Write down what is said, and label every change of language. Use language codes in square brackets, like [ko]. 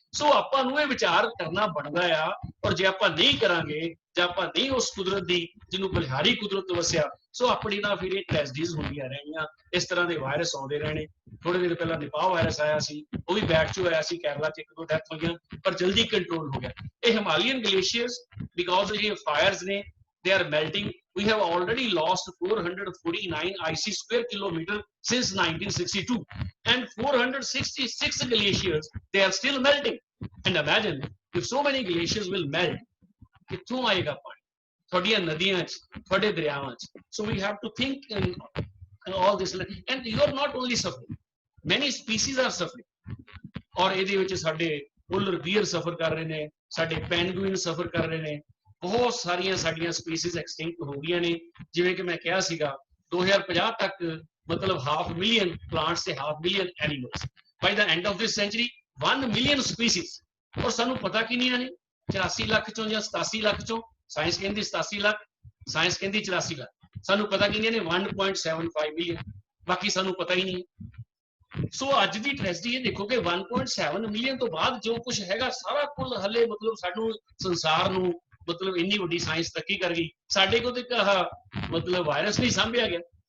[pa] ਸੋ ਆਪਾਂ ਨੂੰ ਇਹ ਵਿਚਾਰ ਕਰਨਾ ਬਣਦਾ ਆ, ਔਰ ਜੇ ਆਪਾਂ ਨਹੀਂ ਕਰਾਂਗੇ, ਜੇ ਆਪਾਂ ਨਹੀਂ ਉਸ ਕੁਦਰਤ ਦੀ ਜਿਹਨੂੰ ਬਲਿਹਾਰੀ ਕੁਦਰਤ ਵਸਿਆ, ਸੋ ਆਪਣੀ ਨਾਲ ਫਿਰ ਇਹ ਟ੍ਰੈਜਡੀਜ਼ ਹੁੰਦੀਆਂ ਰਹਿਣੀਆਂ, ਇਸ ਤਰ੍ਹਾਂ ਦੇ ਵਾਇਰਸ ਆਉਂਦੇ ਰਹਿਣੇ। ਥੋੜੇ ਦਿਨ ਪਹਿਲਾਂ ਨਿਪਾਹ ਵਾਇਰਸ ਆਇਆ ਸੀ, ਉਹ ਵੀ ਬੈਕ 'ਚ ਆਇਆ ਸੀ, ਕੇਰਲਾ 'ਚ 1-2 ਡੈਥ ਹੋਈਆਂ, ਪਰ ਜਲਦੀ ਕੰਟਰੋਲ ਹੋ ਗਿਆ। ਇਹ ਹਿਮਾਲਯਨ ਗਲੇਸ਼ੀਅਰਸ, ਬਿਕੋਜ਼ ਇਹ ਫਾਇਰਸ ਨੇ, [en] they are melting. We have already lost 449 icy square kilometer since 1962, and 466 glaciers, they are still melting. And imagine if so many glaciers will melt, [pa] ਕਿੱਥੋਂ ਆਏਗਾ ਪਾਣੀ ਤੁਹਾਡੀਆਂ ਨਦੀਆਂ 'ਚ, ਤੁਹਾਡੇ ਦਰਿਆਵਾਂ 'ਚ? [en] So we have to think in all this, and you are not only suffering, many species are suffering. [pa] ਔਰ ਇਹਦੇ ਵਿੱਚ ਸਾਡੇ polar bear ਸਫਰ ਕਰ ਰਹੇ ਨੇ, ਸਾਡੇ ਪੈਨਗੁਇਨ ਸਫਰ ਕਰ ਰਹੇ ਨੇ, ਬਹੁਤ ਸਾਰੀਆਂ ਸਾਡੀਆਂ ਸਪੀਸੀਜ਼ ਐਕਸਟਿੰਕਟ ਹੋ ਗਈਆਂ ਨੇ। ਜਿਵੇਂ ਕਿ ਮੈਂ ਕਿਹਾ ਸੀਗਾ 2050 ਤੱਕ ਮਤਲਬ [en] 500 million plants ਤੇ 500 million animals, by the end of this century 1 million species। [pa] ਔਰ ਸਾਨੂੰ ਪਤਾ ਕਿੰਨੀਆਂ ਨੇ? 84 ਲੱਖ ਚੋਂ ਜਾਂ 87 ਲੱਖ ਚੋਂ, ਸਾਇੰਸ ਕਹਿੰਦੀ 87 ਲੱਖ, ਸਾਇੰਸ ਕਹਿੰਦੀ 84 ਲੱਖ, ਸਾਨੂੰ ਪਤਾ ਕਿੰਨੀਆਂ ਨੇ? 1.75 ਮਿਲੀਅਨ, ਬਾਕੀ ਸਾਨੂੰ ਪਤਾ ਹੀ ਨਹੀਂ। ਸੋ ਅੱਜ ਦੀ ਟ੍ਰੈਜਡੀ ਇਹ ਦੇਖੋ ਕਿ 1.7 ਮਿਲੀਅਨ ਤੋਂ ਬਾਅਦ ਜੋ ਕੁਝ ਹੈਗਾ ਸਾਰਾ ਕੁੱਲ ਹਲੇ ਮਤਲਬ ਸਾਨੂੰ ਸੰਸਾਰ ਨੂੰ ਮਤਲਬ ਇੰਨੀ ਵੱਡੀ ਸਾਇੰਸ ਤਰੱਕੀ ਕਰ ਗਈ, ਸਾਡੇ ਕੋਲ ਤੇ ਮਤਲਬ ਵਾਇਰਸ ਨਹੀਂ ਸਾਂਭਿਆ ਗਿਆ।